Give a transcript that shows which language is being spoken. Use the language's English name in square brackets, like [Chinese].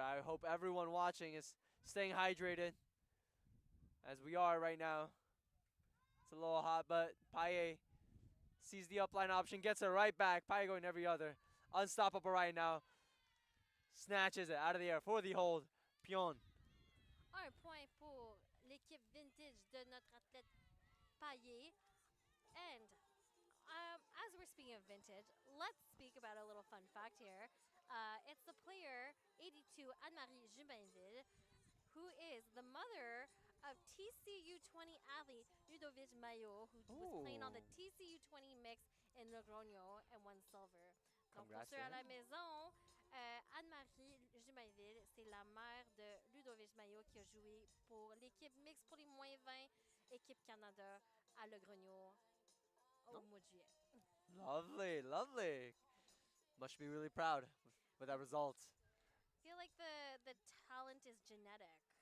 [English] I hope everyone watching is staying hydrated, as we are right now. It's a little hot, but Paillet sees the upline option, gets it right back. Paillet going every other. Unstoppable right now. Snatches it out of the air for the hold. Pion. [French] Un point pour l'équipe vintage de notre athlète Paillet. [English] And as we're speaking of vintage, let's speak about a little fun fact here. It's the player 82, Anne-Marie Jubainville, who is the mother of TCU 20 athlete Ludovic Maillot, who was playing on the TCU 20 mix in Logroño and won silver. [French] Donc, pour ceux à la maison, Anne-Marie Jubainville, c'est la mère de Ludovic Maillot qui a joué pour l'équipe mixte pour les moins 20, équipe Canada à Logroño au mois de juillet. [English] Lovely, lovely. Must be really proud with that result. I feel like the talent is genetic.